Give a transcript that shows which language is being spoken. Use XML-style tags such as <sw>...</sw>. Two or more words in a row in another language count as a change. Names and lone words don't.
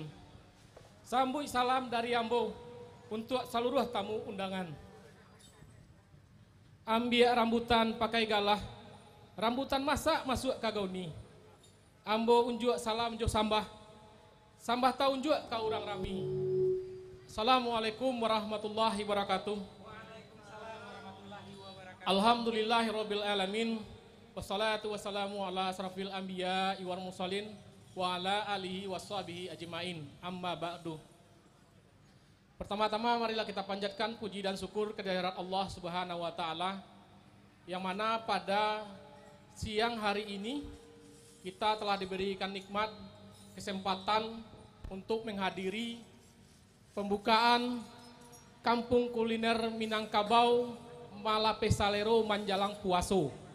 <min>Sambui salam dari Ambo untuk seluruh tamu undangan. Ambia rambutan pakai galah, rambutan masak masuk kagauni. Ambo unjuk salam jo sambah. Sambah tahun juga ke orang rami.</min> <ar>السلام عليكم ورحمة الله وبركاته. الحمد لله رب العالمين. والصلاة والسلام على أشرف الأنبياء والمرسلين وعلى آله وصحبه أجمعين. أما بعد.</ar> <id>Pertama-tama marilah kita panjatkan puji dan syukur kehadirat Allah</id> <ar>سبحانه وتعالى</ar> <id>yang mana pada siang hari ini kita telah diberikan nikmat kesempatan untuk menghadiri pembukaan Kampung Kuliner Minangkabau Malapesalero Manjalang Puaso.</id>